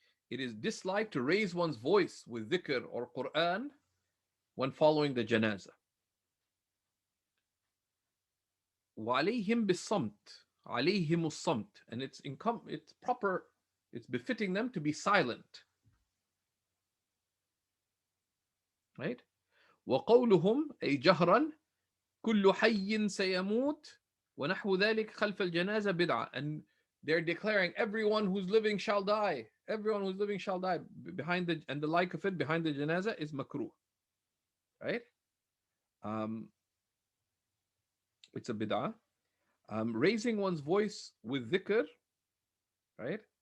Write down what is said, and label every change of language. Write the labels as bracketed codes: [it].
[en] It is disliked to raise one's voice with dhikr or Quran when following the janazah. [ar] وَعَلَيْهِمْ بِالصَّمْتِ. عَلَيْهِمُ الصَّمْتِ. [en] And it's proper, it's befitting them to be silent. Right? [ar] وَقَوْلُهُمْ أي جهرا كل حي سيموت ونحو ذلك خلف الجنازة بدعة. [en] And they're declaring everyone who's living shall die. Everyone who's living shall die. And the like of it behind the janazah is makruh. Right? It's a bid'ah. Raising one's voice with dhikr, right?